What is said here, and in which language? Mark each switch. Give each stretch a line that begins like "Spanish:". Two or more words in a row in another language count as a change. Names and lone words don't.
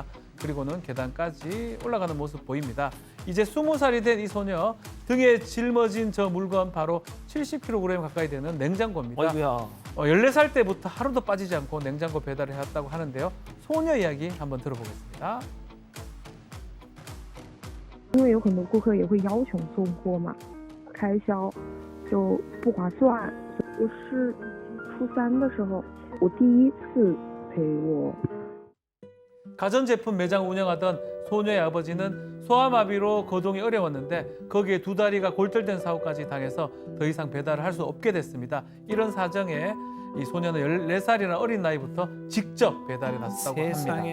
Korean: 그리고는 계단까지 올라가는 모습 보입니다. 이제 20살이 된 이 소녀 등에 짊어진 저 물건 바로 70kg 가까이 되는 냉장고입니다. 아이고야. 14살 때부터 하루도 빠지지 않고 냉장고 배달을 해왔다고 하는데요. 소녀 이야기 한번 들어보겠습니다.
Chinese: 因为有很多顾客也会要求送货嘛，开销就不划算。我是初3的时候，我第一次陪我。
Korean: 가전제품 매장 운영하던 소녀의 아버지는 소아마비로 거동이 어려웠는데 거기에 두 다리가 골절된 사고까지 당해서 더 이상 배달을 할 수 없게 됐습니다. 이런 사정에 이 소녀는 14살이라는 어린 나이부터 직접 배달에 나섰다고 합니다.